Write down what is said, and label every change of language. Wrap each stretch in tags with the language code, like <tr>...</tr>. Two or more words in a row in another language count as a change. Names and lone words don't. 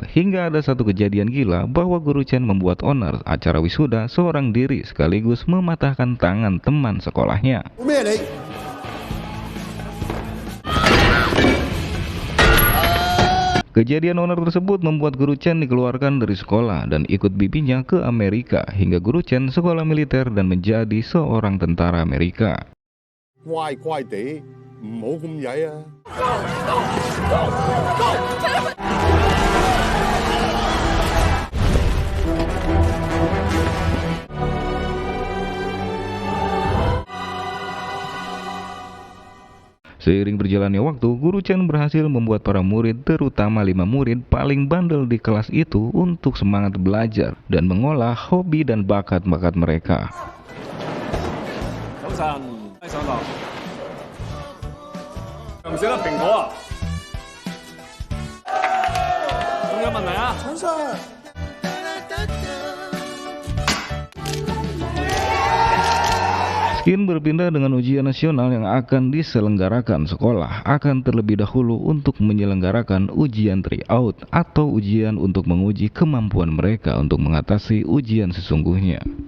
<id>Hingga ada satu kejadian gila bahwa Guru Chen membuat onar acara wisuda seorang diri sekaligus mematahkan tangan teman sekolahnya. Kejadian onar tersebut membuat Guru Chen dikeluarkan dari sekolah dan ikut bibinya ke Amerika, hingga Guru Chen sekolah militer dan menjadi seorang tentara Amerika.</id> <yue>乖乖地，唔好咁曳啊！</yue> <id>Seiring berjalannya waktu, Guru Chen berhasil membuat para murid, terutama 5 murid paling bandel di kelas itu, untuk semangat belajar dan mengolah hobi dan bakat-bakat mereka.</id> <yue>早晨，上堂。唔食得蘋果啊？仲有問題啊？陳 Sir。</yue> <id>Skin berpindah dengan ujian nasional yang akan diselenggarakan sekolah akan terlebih dahulu untuk menyelenggarakan ujian tryout atau ujian untuk menguji kemampuan mereka untuk mengatasi ujian sesungguhnya.</id>